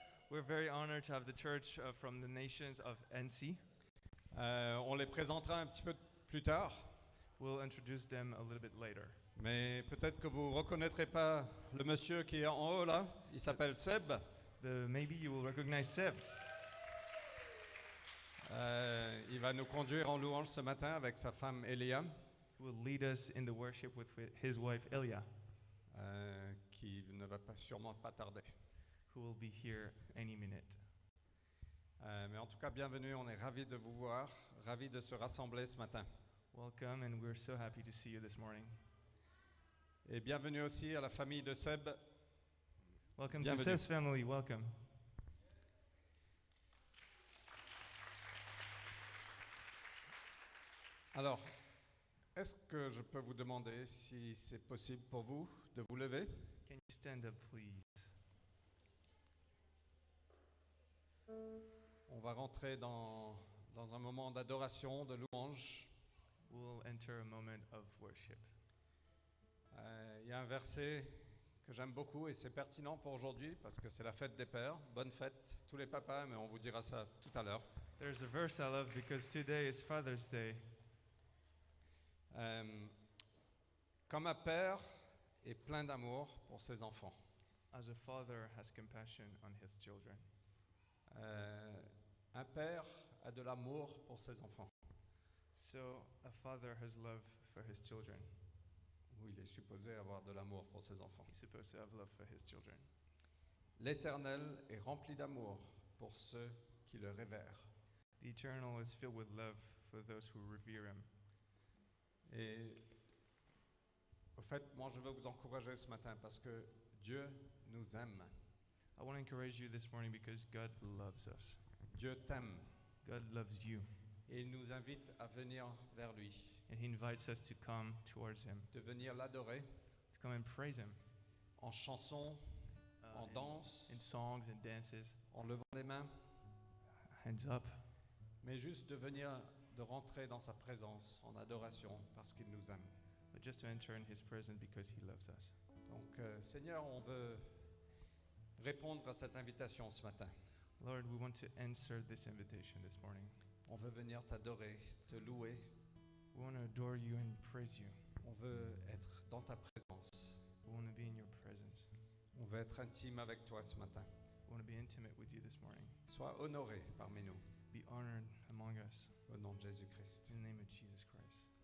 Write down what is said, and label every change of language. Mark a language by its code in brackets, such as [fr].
[en] We're very honored to have the church from the nations of NC. [fr] On les présentera un petit peu plus tard, [en] We'll introduce them a little bit later. [fr] mais peut-être que vous ne reconnaîtrez pas le monsieur qui est en haut là. Il s'appelle Seb. [en] Maybe you will recognize Seb. [fr] Il va nous conduire en louange ce matin avec sa femme Elia, [en] Who will lead us in the worship with his wife Elia, [fr] qui ne va sûrement pas tarder. [en] who will be here any minute. [fr] Mais en tout cas, bienvenue, on est ravis de vous voir, ravis de se rassembler ce matin. [en] Welcome, and we're so happy to see you this morning. [fr] Et bienvenue aussi à la famille de Seb. [en] Welcome [fr] Bienvenue. [en] to Seb's family. Welcome. [fr] Alors, est-ce que je peux vous demander si c'est possible pour vous de vous lever? [en] Can you stand up, please? [fr] On va rentrer dans un moment d'adoration, de louange. [en] We'll enter a moment of worship. [fr] Il y a un verset que j'aime beaucoup et c'est pertinent pour aujourd'hui parce que c'est la fête des pères. Bonne fête, tous les papas, mais on vous dira ça tout à l'heure. [en] There's a verse I love because today is Father's Day. [fr] Comme un père est plein d'amour pour ses enfants. [en] As a father has compassion on his children. [fr] Un père a de l'amour pour ses enfants. [en] So a father has love for his children. [fr] Ou il est supposé avoir de l'amour pour ses enfants. [en] He's supposed to have love for his children. [fr] L'Éternel est rempli d'amour pour ceux qui le révèrent. [en] The Eternal is filled with love for those who revere him. [fr] Et au fait, moi je veux vous encourager ce matin parce que Dieu nous aime. [en] I want to encourage you this morning because God loves us. [fr] Dieu t'aime [en] God loves you, [fr] et il nous invite à venir vers lui, [en] and he invites us to come towards him, [fr] de venir l'adorer [en] to come and praise him [fr] en chanson, en danse, [en] in songs and dances, [fr] en levant les mains, [en] hands up, [fr] mais juste de rentrer dans sa présence en adoration parce qu'il nous aime. [en] but just to enter in his presence because he loves us. [fr] Donc Seigneur, on veut répondre à cette invitation ce matin. [en] Lord, we want to answer this invitation this morning. [fr] On veut venir t'adorer, te louer. [en] We want to adore you and praise you. [fr] On veut être dans ta présence. [en] We want to be in your presence. [fr] On veut être intime avec toi ce matin. [en] We want to be intimate with you this morning. [fr] Sois honoré parmi nous. [en] Be honored among us. [fr] Au nom de Jésus-Christ. [en] In the name of Jesus Christ.